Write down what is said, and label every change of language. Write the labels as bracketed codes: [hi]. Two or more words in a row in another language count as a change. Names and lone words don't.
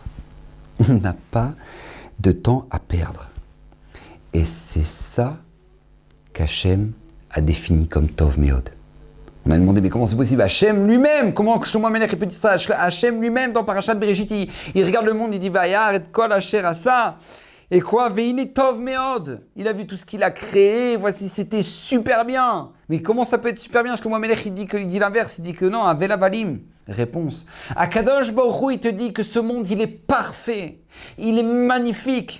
[fr] On n'a pas de temps à perdre. Et c'est ça qu'Hachem a défini comme [he] טוב מאד. [fr] On a demandé, mais comment c'est possible? Hachem lui-même, comment Shlomo Melech peut dire ça? Hachem lui-même, dans Parashat Bereshit, il regarde le monde, il dit, [he] וירא את כל אשר עשה. [fr] Et quoi? [he] והנה טוב מאד. [fr] Il a vu tout ce qu'il a créé, voici, c'était super bien. Mais comment ça peut être super bien? Shlomo Melech, il dit l'inverse, il dit que non, un Velavalim. Réponse. [he] הקדוש ברוך הוא, [fr] il te dit que ce monde, il est parfait. Il est magnifique.